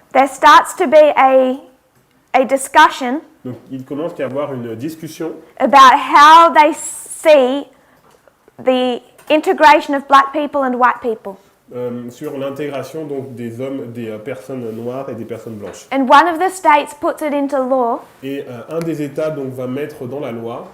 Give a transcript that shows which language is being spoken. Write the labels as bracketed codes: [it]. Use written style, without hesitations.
[en] there starts to be a discussion [fr] donc, il commence à y avoir une discussion [en] about how they see the integration of black people and white people. [fr] sur l'intégration donc des hommes, des personnes noires et des personnes blanches. [en] And one of the states puts it into law, [fr] Et un des États donc va mettre dans la loi